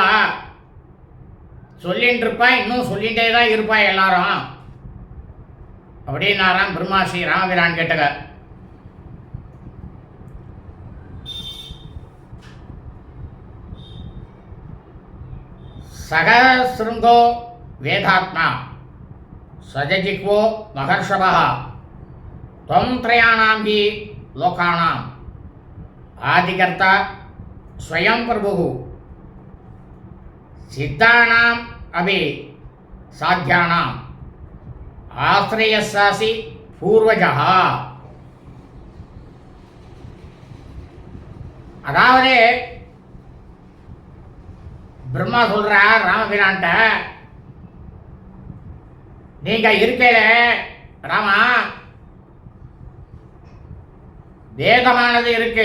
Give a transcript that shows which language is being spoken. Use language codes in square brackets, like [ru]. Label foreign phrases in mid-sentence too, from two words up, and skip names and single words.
[ta] சொல்லிட்டு இருப்பா, இன்னும் சொல்லிகிட்டே தான் இருப்பா எல்லாரும் அப்படின்னாராம் பிரம்மா ஸ்ரீ ராமபிரான் கேட்டக. [sa] सहस्रशृङ्गो वेदात्मा शतजिह्वो महर्षभः त्वं त्रयाणां हि लोकानां आदिकर्ता स्वयं प्रभुः सिद्धानाम् अपि साध्यानाम् आश्रयस्यासि पूर्वजः. [ta] அதாவது பிரம்மா சொல்றார் ராமபிரான்ட்ட, நீங்க இருக்கல ராமா, வேதமானது இருக்கு.